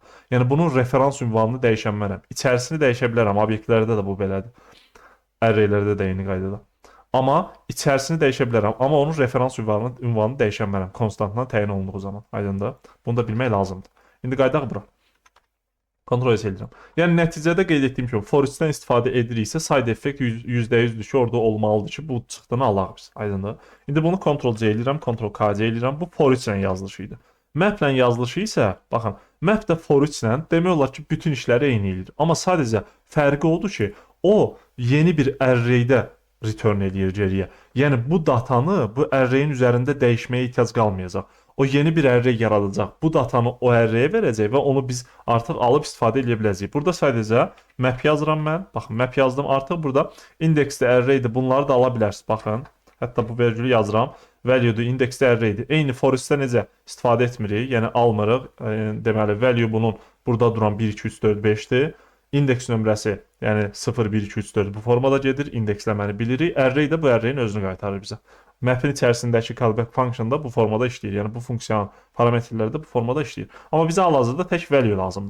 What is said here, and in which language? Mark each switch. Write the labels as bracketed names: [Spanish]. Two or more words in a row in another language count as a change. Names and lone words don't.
[Azerbaijani] Yəni bunun referans ünvanını dəyişən mənəm. İçərisini dəyişə bilərəm, obyektlərdə də bu belədir. Arraylərdə də eyni qaydada. Amma içərisini dəyişə bilərəm, amma onun referans ünvanını dəyişən mənəm. Konstantla təyin olunduğu zaman. Aydındır? Bunu da bilmək lazımdır. İndi qaydaq bura. Kontrol edirəm. Yəni nəticədə qeyd etdiyim kimi for each-dən istifadə ediriksə [English] side effect [Azerbaijani] %100-dür ki, orada olmalıdır ki, bu çıxdığını alaq biz. Aydındır? İndi bunu Ctrl-C eləyirəm, Ctrl-KC eləyirəm. Bu for each-lə yazılışı idi. Map-lə yazılışı isə, baxın, map də for each-lə demək olar ki, bütün işləri eyni eləyir. Amma sadəcə fərqi odur ki, o yeni bir array-də return eləyir geriyə. Yəni bu datanı bu array-in üzərində dəyişməyə ehtiyac qalmayacaq. O yeni bir array yaradacaq. Bu datanı o array-yə verəcək və onu biz artıq alıb istifadə edə biləcəyik. Burada sadəcə map yazıram mən. Baxın, map yazdım. Artıq burada indeksdə array-dir. Bunları da ala bilərsiniz. Baxın. Hətta bu vergülü yazıram. Value-dur, indeksdə array-dir. Eyni for each-də necə istifadə etmirik? Yəni almırıq. Deməli value bunun burada duran 1, 2, 3, 4, 5-dir. indeks nömrəsi, yəni 0, 1, 2, 3, 4 bu formada gedir. İndeksləməni bilirik. Array də bu array-in özünü qaytarır bizə. Map'in içərisindəki [English] callback function [Azerbaijani] da bu formada işləyir. Yəni bu funksiyanın parametrləri də bu formada işləyir. Amma bizə hal-hazırda tək value lazımdır.